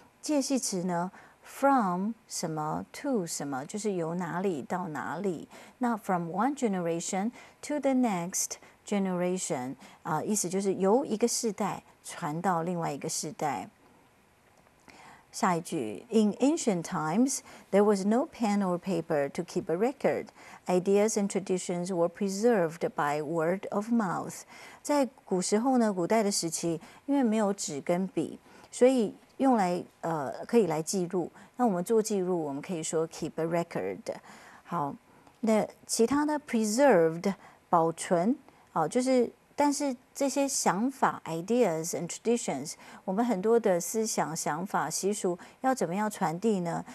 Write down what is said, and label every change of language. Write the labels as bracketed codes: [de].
[zh] 介系词呢？From 什么 to 什么，就是由哪里到哪里。那 [en] from one generation to the next generation， [zh] 意思就是由一个世代传到另外一个世代。下一句 [en] ，In ancient times, there was no pen or paper to keep a record. Ideas and traditions were preserved by word of mouth. [zh] 在古时候呢，古代的时期，因为没有纸跟笔，所以用来可以来记录。那我们做记录，我们可以说 [en] keep a record。 [zh] 好，那其他的 preserved 保存，就是但是这些想法 [en] ideas and traditions， [zh] 我们很多的思想、想法、习俗要怎么样传递呢？